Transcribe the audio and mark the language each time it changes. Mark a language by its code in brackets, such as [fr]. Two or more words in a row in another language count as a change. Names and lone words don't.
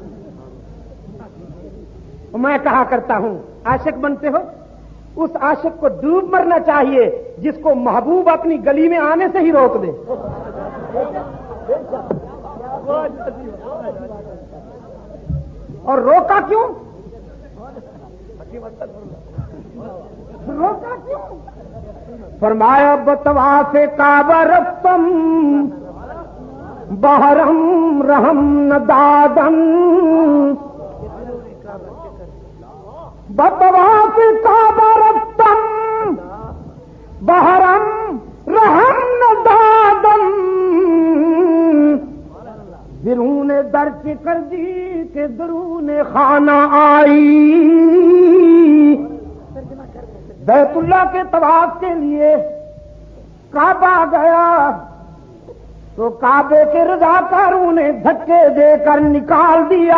[ur] میں کہا کرتا ہوں عاشق بنتے ہو، اس عاشق کو ڈوب مرنا چاہیے جس کو محبوب اپنی گلی میں آنے سے ہی روک دے. اور روکا کیوں؟ [fa] فرمایا بطواف کعبہ رفتم بہرم رحم ندادن. بطواف کعبہ رفتم بہرم رحم ندادن. درون درچ کر دی کہ درون خانہ آئی. [ur] بیت اللہ کے طواف کے لیے کعبہ گیا تو کعبے کے رضاکاروں نے دھکے دے کر نکال دیا.